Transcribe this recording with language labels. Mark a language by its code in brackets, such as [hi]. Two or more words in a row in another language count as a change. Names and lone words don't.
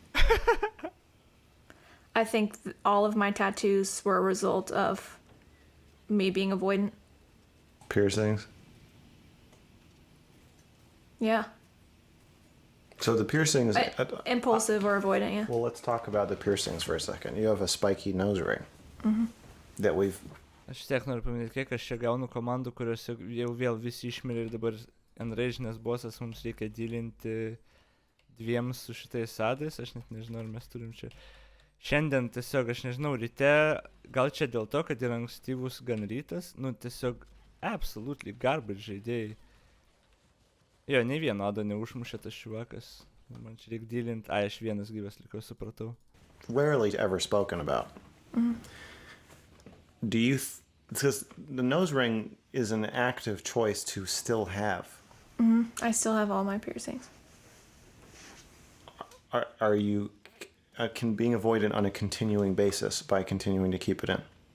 [en] I think all of my tattoos were a result of me being avoidant. Piercings? Yeah. So the piercings... Impulsive or avoidant, yeah. Well, let's talk about the piercings for a second. You have a spiky nose ring that we've... [lt] Aš tiek noriu paminėti, kiek aš čia gaunu komandų, kurios jau vėl visi išmirė ir dabar Enrage'nės bosas mums reikia dylinti 2 su šitais sadais. Aš net nežinau, ar mes turim čia. Šiandien tiesiog, aš nežinau, ryte, gal čia dėl to, kad yra ankstyvus gan rytas, nu tiesiog [en] absolutely garbage [lt] žaidėjai. Jo, nei vieno ado neužmušė tas šiuvakas. Man čia reikia dylinti. Aš vienas gyvas likau, supratau. [en] Rarely ever spoken about. Do you... Because the nose ring is an active choice to still have. I still have all my piercings. Are you... can being avoidant on a continuing basis by continuing to keep it in?